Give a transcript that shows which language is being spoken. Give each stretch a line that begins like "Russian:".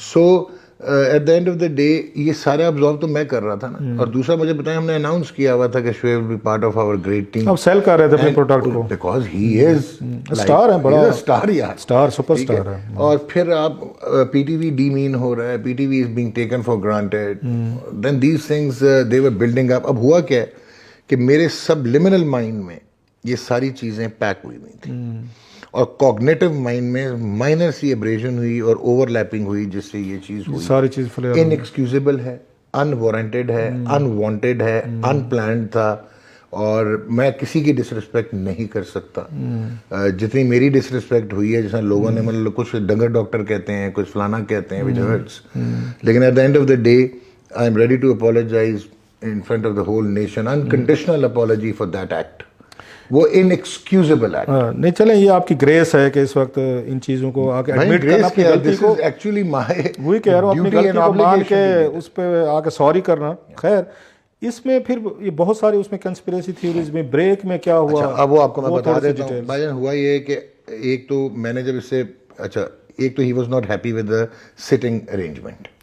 English: so at the end of the day
Urdu: یہ سارے ابزارو تو میں کر رہا تھا نا. اور دوسرا مجھے بتائیں ہم نے اناؤنس کیا ہوا تھا کہ
English: Shoaib will be part of our great team.
Urdu: اب سیل کر رہے تھے اپنے پروڈکٹ کو
English: because he is
Urdu: اسٹار ہے, بڑا اسٹار یار, اسٹار سپر اسٹار ہے. اور پھر آپ پی ٹی وی ڈیمین ہو رہا ہے, P T V
English: Is being taken for granted. Then these things they were building up.
Urdu: اب ہوا کیا ہے کہ میرے سب لمنل مائنڈ میں یہ ساری چیزیں پیک ہوئی ہوئی تھیں اور کوگنیٹو مائنڈ میں مائنر سی ایبریشن ہوئی اور اوور لیپنگ ہوئی جس سے یہ چیز ہوئی. ساری چیز
English: Inexcusable ہے, unwarranted ہے, unwanted ہے, ان پلانڈ تھا.
Urdu: اور میں کسی کی ڈس رسپیکٹ نہیں کر سکتا. جتنی میری ڈس رسپیکٹ ہوئی ہے, جیسا لوگوں نے مطلب کچھ ڈنگر ڈاکٹر کہتے ہیں, کچھ فلانا کہتے ہیں,
English: which hurts. لیکن at the end of the day I am ready to apologise in front of the whole nation. Unconditional apology for that act. وہ inexcusable act.
Urdu: نہیں چلیں یہ آپ کی گریس ہے کہ اس وقت ان چیزوں کو آ کے ایڈمٹ کرنا اپنی غلطی کو.
English: actually
Urdu: وہی کہہ رہا ہوں اپنی غلطی کو مان کے اس پہ آ کے سوری کرنا. خیر اس میں پھر یہ بہت ساری اس میں کنسپریسی تھیوریز میں بریک میں کیا ہوا. اب وہ آپ کو میں بتا دیتا ہوں بھائی جان. ہوا یہ ہے کہ ایک تو میں نے جب اس سے ایک تو
English: He was not happy with the sitting arrangement.